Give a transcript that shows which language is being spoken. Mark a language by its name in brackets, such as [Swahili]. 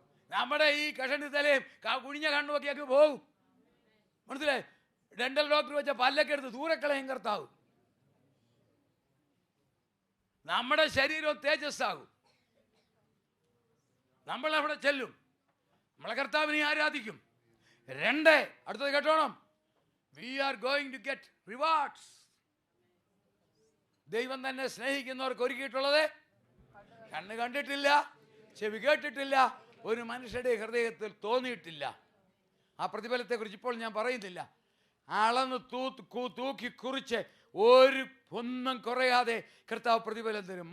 [Malayalam] നമ്മുടെ ഈ കഷണ്ടി തലയും കുഴിഞ്ഞ കണ്ണുമൊക്കെയൊക്കെ പോകും. മനസ്സിലായി? ഡെന്റൽ ഡോക്ടർ വെച്ച പല്ലൊക്കെ എടുത്ത് ദൂരക്കളയും കർത്താവ്. നമ്മുടെ ശരീരം തേജസ്സാകും. നമ്മൾ അവിടെ ചെല്ലും, നമ്മളെ കർത്താവിനെ ആരാധിക്കും. [English] 2, [Malayalam] അടുത്തത് കേട്ടോണം, [English] we are going to get rewards. [Malayalam] ദൈവം തന്നെ സ്നേഹിക്കുന്നവർക്ക് ഒരുക്കിയിട്ടുള്ളത് കണ്ണ് കണ്ടിട്ടില്ല, ചെവി കേട്ടിട്ടില്ല, ഒരു മനുഷ്യരുടെ ഹൃദയത്തിൽ തോന്നിയിട്ടില്ല. ആ പ്രതിഫലത്തെക്കുറിച്ച് ഇപ്പോൾ ഞാൻ പറയുന്നില്ല. അളന്ന് തൂക്കി കുറിച്ച് ഒന്നും കുറയാതെ കർത്താവ് പ്രതിഫലം തരും.